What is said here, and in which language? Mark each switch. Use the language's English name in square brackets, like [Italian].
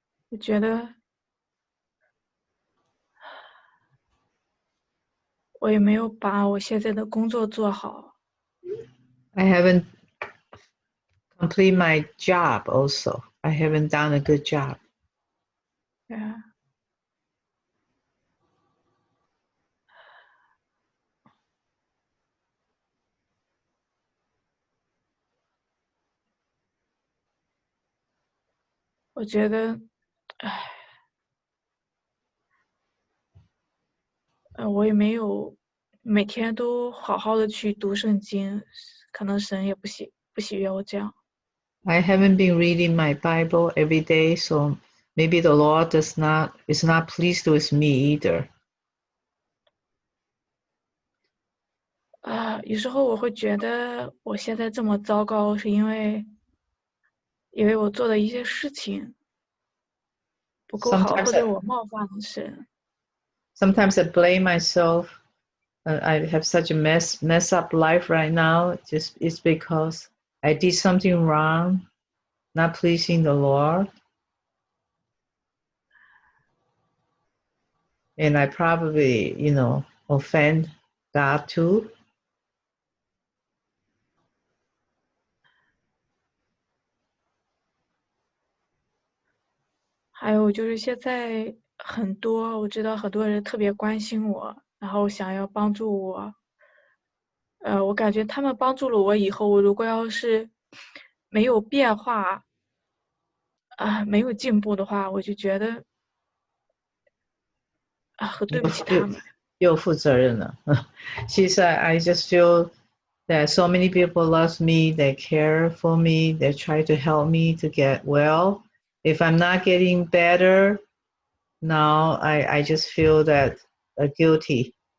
[Chinese] 我觉得我也没有把我现在的工作做好。 [English] I haven't complete my job also. I haven't done a good job. [Chinese] 对啊。我觉得，我也没有每天都好好的去读圣经，可能神也不喜悦我这样。 [English] I haven't been reading my Bible every day, so maybe the Lord is not pleased with me either. [Chinese] 有时候我会觉得我现在这么糟糕，是因为我做的一些事情不够好，或者我冒犯了神。 [English] Sometimes I blame myself I have such a mess up life right now. Just it's because I did something wrong, not pleasing the Lord, and I probably, offend God too. [Chinese] 还有就是现在我知道很多人特别关心我，然后想要帮助我。我感觉他们帮助了我以后，我如果要是没有变化没有进步的话，我就觉得很对不起他们。又负责任了。 [English] She said, I just feel that so many people love me, they care for me, they try to help me to get well. If I'm not getting better, now I just feel that guilty.